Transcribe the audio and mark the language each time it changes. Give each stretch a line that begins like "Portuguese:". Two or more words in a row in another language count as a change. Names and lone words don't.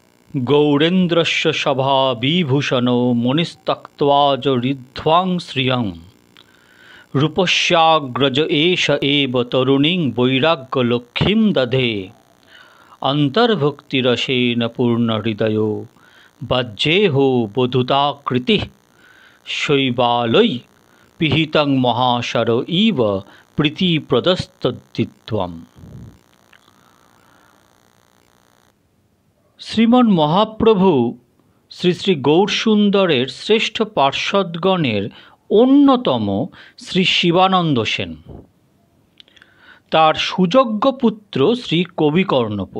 Sanskrit: गौरेन्द्रस्य सभाविभूषणो मुनिस्तक्त्वाज ऋध्वां श्रियं रूपस्याग्रज एष एव तरुणीं वैराग्यलक्ष्मीं दधे अन्तर्भुक्तिरसेन पूर्णहृदयो वज्रेहो वधूताकृतिः शैवालै पिहितं महाशर इव प्रीतिप्रदस्तद्धित्वम्।
Bangla: শ্রীমন মহাপ্রভু শ্রী শ্রী গৌরসুন্দরের শ্রেষ্ঠ পার্ষদগণের অন্যতম শ্রী শিবানন্দ সেন, তার সুযোগ্য পুত্র শ্রী কবিকর্ণপুর।